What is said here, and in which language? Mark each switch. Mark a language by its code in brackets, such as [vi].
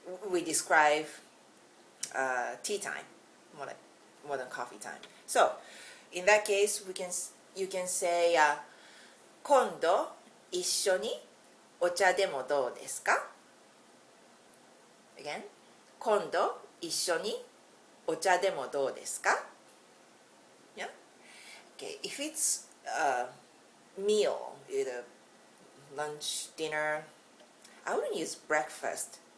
[en] We describe tea time more than coffee time. So in that case, you can say [ja] 今度一緒にお茶でもどうですか? Again, 今度一緒にお茶でもどうですか? [en] Yeah. Okay. If it's a meal, either lunch, dinner, I wouldn't use breakfast.